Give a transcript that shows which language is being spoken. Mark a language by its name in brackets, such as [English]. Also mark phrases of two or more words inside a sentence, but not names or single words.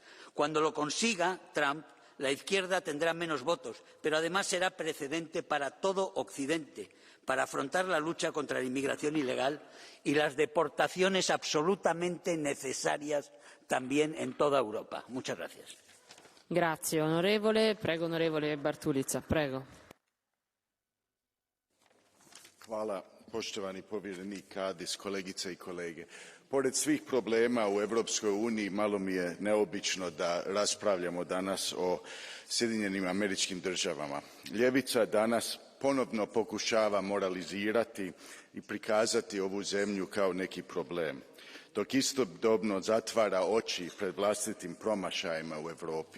[Spanish] Cuando lo consiga Trump, la izquierda tendrá menos votos, pero además será precedente para todo Occidente, para afrontar la lucha contra la inmigración ilegal y las deportaciones absolutamente necesarias también en toda Europa. Muchas gracias. [Italian] Grazie onorevole. Prego onorevole Bartulica. Prego. [Croatian] Hvala, poštovani povjerenik Kadis, kolegice i kolege. Pored svih problema u Europskoj uniji, malo mi je neobično da raspravljamo danas o Sjedinjenim Američkim Državama. Ljevica danas ponovno pokušava moralizirati i prikazati ovu zemlju kao neki problem, dok istodobno zatvara oči pred vlastitim promašajima u Europi.